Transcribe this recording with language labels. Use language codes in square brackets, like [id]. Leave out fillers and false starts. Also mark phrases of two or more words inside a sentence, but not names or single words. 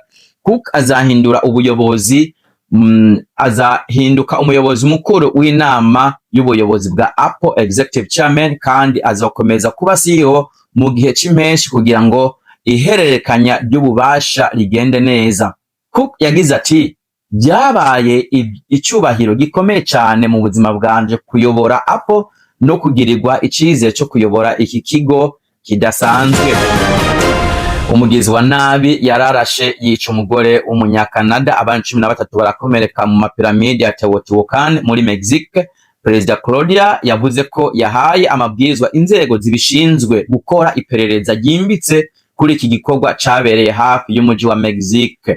[rn] Cook azahindura ubuyobozi azahinduka umuyobozi mukuru w'inama y'ubuyobozi bwa Apple [en] Executive Chairman, [rn] kandi azakomeza kuba CEO mu gihe c'impenshi kugira ngo ihererekanya ry'ububasha rigende neza. Cook yagize ati byabaye icyubahiro gikomeye cyane mu buzima bwanje kuyobora Apple no kugirirwa icizere cyo kuyobora iki kigo kidasanzwe. Umugizi wa nabi yararashe yica umugore w'umunyakanada, abandi 13 barakomereka mu mapiramide ya Teotihuacan muri Mexique. Perezida Claudia yavuze ko yahaye amabwirizwa inzego zibishinzwe gukora iperereza ryimbitse kuri iki gikorwa cabereye hafi y'umuji wa Mexique.